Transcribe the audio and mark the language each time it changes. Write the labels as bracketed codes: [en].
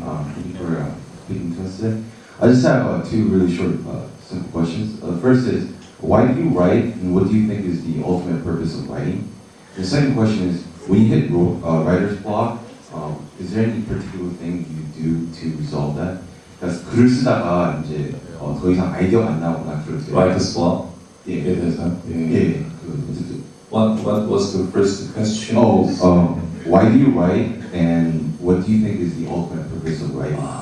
[en] Thank you for speaking to us today. I just have two really short, simple questions. The first is, why do you write, and what do you think is the ultimate purpose of writing? The second question is, when you hit writer's block, is there any particular thing you do to resolve that? [ko] 그러니까 글을 쓰다가 이제 더 이상 아이디어가 안 나오거나 그럴 때. [en] Writer's block. [ko] 예. 대해서. 예. [en] What was the first question? Why do you write, and what do you think is the ultimate purpose of writing?